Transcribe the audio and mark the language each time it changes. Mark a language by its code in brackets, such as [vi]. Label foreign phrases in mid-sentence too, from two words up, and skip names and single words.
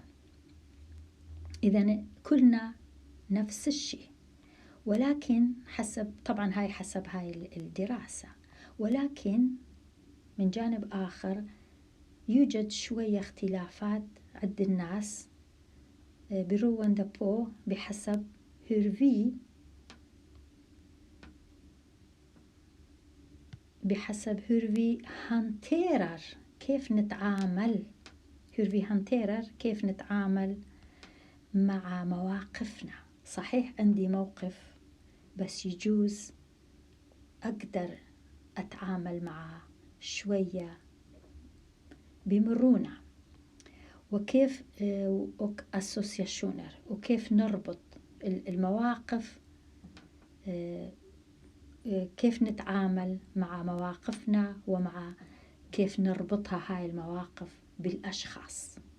[ar] إذن كلنا نفس الشيء، ولكن حسب هاي الدراسة، ولكن من جانب آخر يوجد شوية اختلافات عند الناس [sv] beroende på [ar] بحسب [sv] hur vi hanterar [ar] كيف نتعامل مع مواقفنا. صحيح عندي موقف بس يجوز أقدر أتعامل معه شوية بمرونة، وكيف أسوسياشونر، وكيف نربط المواقف، كيف نتعامل مع مواقفنا ومع كيف نربطها هاي المواقف بالأشخاص.